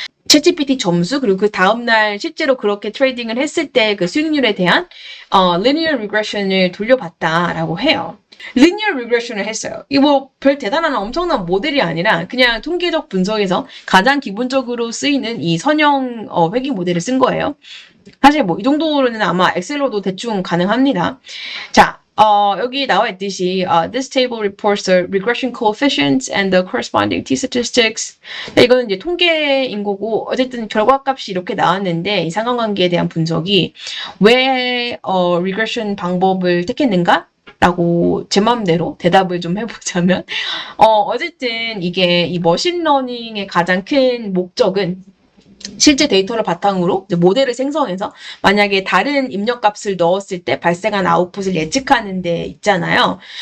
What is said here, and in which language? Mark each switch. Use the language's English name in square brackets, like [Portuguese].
[Korean] 챗GPT 점수, 그리고 그 다음날 실제로 그렇게 트레이딩을 했을 때 그 수익률에 대한 linear regression을 돌려봤다라고 해요. linear regression을 했어요. 이거 뭐 별 대단한 엄청난 모델이 아니라 그냥 통계적 분석에서 가장 기본적으로 쓰이는 이 선형 회귀 모델을 쓴 거예요. 사실 뭐 이 정도로는 아마 엑셀로도 대충 가능합니다. 자, 여기 나와 있듯이 [English] this table reports the regression coefficients and the corresponding t-statistics. [Korean] 이거는 이제 통계인 거고, 어쨌든 결과값이 이렇게 나왔는데 이 상관관계에 대한 분석이 왜 regression 방법을 택했는가? 라고 제 마음대로 대답을 좀 해보자면 어쨌든 이게 이 머신러닝의 가장 큰 목적은 실제 데이터를 바탕으로 모델을 생성해서 만약에 다른 입력값을 넣었을 때 발생한 아웃풋을 예측하는 데 있잖아요.